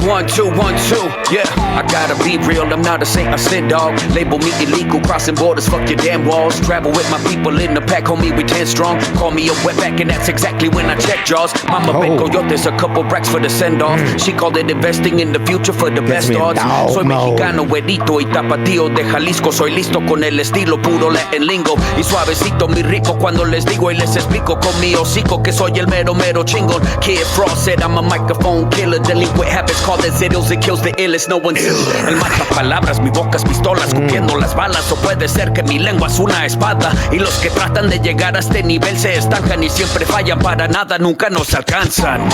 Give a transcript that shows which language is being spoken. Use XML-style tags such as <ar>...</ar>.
<en>1, 2, 1, 2. Yeah, I gotta be real. I'm not a saint, I sin dog. Label me illegal, crossing borders. Fuck your damn walls. Travel with my people in the pack, homie. We 10 strong. Call me a wetback, and that's exactly when I check jaws. Mama bet coyotes, a couple bracks for the send off. She called it investing in the future for the best odds.</en> <es>Soy mexicano, güerito y tapatío de Jalisco. Soy listo con el estilo puro Latin lingo y suavecito mi rico cuando les digo y les explico con mi hocico que soy el mero chingón.</es> <en>Kid Frost said I'm a microphone killer. Delinquent habits call it zeros. It kills the illest. No one's</en> <es>el mata palabras, mi boca es pistolas cogiendo las balas o puede ser que mi lengua es una espada y los que tratan de llegar a este nivel se estancan y siempre fallan para nada nunca nos alcanzan.</es>